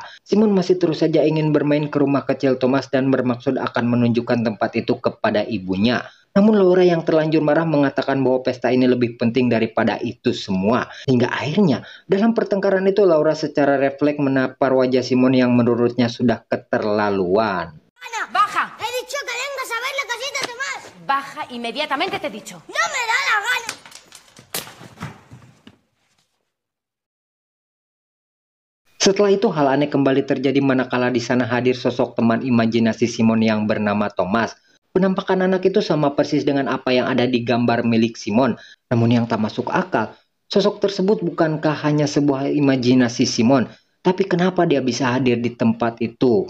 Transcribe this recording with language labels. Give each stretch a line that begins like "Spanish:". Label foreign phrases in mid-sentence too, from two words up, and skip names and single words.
Indonesian: Simon masih terus saja ingin bermain ke rumah kecil Thomas dan bermaksud akan menunjukkan tempat itu kepada ibunya. Namun Laura yang terlanjur marah mengatakan bahwa pesta ini lebih penting daripada itu semua. Hingga akhirnya dalam pertengkaran itu Laura secara refleks menapar wajah Simon yang menurutnya sudah keterlaluan.
Spanish: Ana, ¡Baja! he dicho que vengas a ver la casita de Tomás. Baja inmediatamente, te he dicho. No me da la gana.
Indonesian: Setelah itu hal aneh kembali terjadi manakala di sana hadir sosok teman imajinasi Simon yang bernama Thomas. Penampakan anak itu sama persis dengan apa yang ada di gambar milik Simon. Namun yang tak masuk akal, sosok tersebut bukankah hanya sebuah imajinasi Simon, tapi kenapa dia bisa hadir di tempat itu?